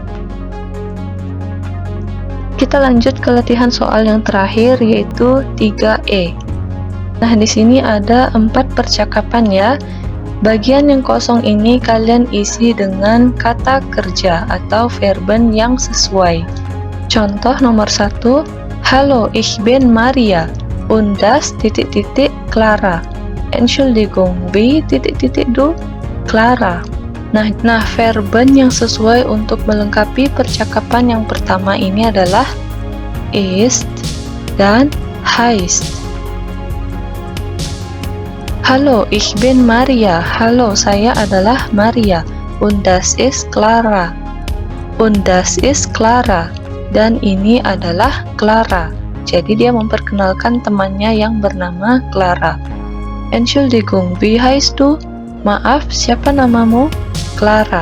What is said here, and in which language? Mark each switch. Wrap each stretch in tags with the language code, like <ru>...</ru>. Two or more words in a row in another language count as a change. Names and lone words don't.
<id>Kita lanjut ke latihan soal yang terakhir, yaitu 3E. Nah, di sini ada 4 percakapan ya. Bagian yang kosong ini kalian isi dengan kata kerja atau verben yang sesuai. Contoh nomor 1.</id> <de>Hallo, ich bin Maria. Und das ... Clara. Entschuldigung, wie ... du? Clara.</de> <id>Nah, verben yang sesuai untuk melengkapi percakapan yang pertama ini adalah ist, dan heißt.</id> <de>Hallo, ich bin Maria.</de> <id>Halo, saya adalah Maria.</id> <de>Und das ist Clara. Und das ist Clara.</de> <id>Dan ini adalah Clara. Jadi dia memperkenalkan temannya yang bernama Clara.</id> <de>Entschuldigung, wie heißt du?</de> <id>Maaf, siapa namamu? Clara.</id>